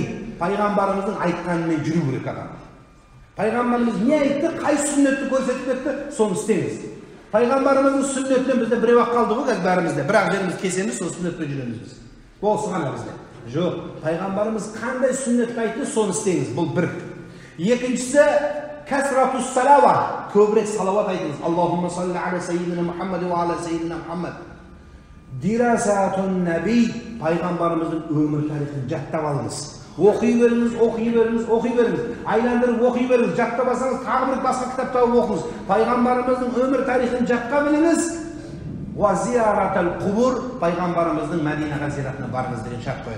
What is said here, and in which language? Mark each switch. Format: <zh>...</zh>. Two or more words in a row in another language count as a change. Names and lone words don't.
<kk>Пайғамбарымыздың айтқанымен жүру керек адам. Пайғамбарымыз не айтты, қай сүннетті көрсетіп кетті, соны істеңіз. Пайғамбарымыздың сүннетінен бізде біреу ақ қалды ғой, бәрімізде. Бірақ жеріміз кесеміз, сол сүннетпен жүреміз біз. Осы ғана бізде. Жоқ, пайғамбарымыз қандай сүннетті айтты, соны істеңіз. Бұл бір. Екіншісі</kk> <ar>كثرة الصلاة.</ar> <kk>Көбірек салават айтыңыз.</kk> <ar>اللهم صل على سيدنا محمد وعلى سيدنا محمد. دراسة النبي.</ar> <kk>Пайғамбарымыздың өмір тарихын жаттап алыңыз. Оқи беріңіз. Айландырып оқи беріңіз. Жаттап алсаңыз, тағы бір басқа кітап тауып оқыңыз. Пайғамбарымыздың өмір тарихын жатқа біліңіз.</kk> <ar>وزيارة القبور.</ar> <kk>Пайғамбарымыздың Мәдинаға зиратына барыңыз деген шарт қояды.</kk>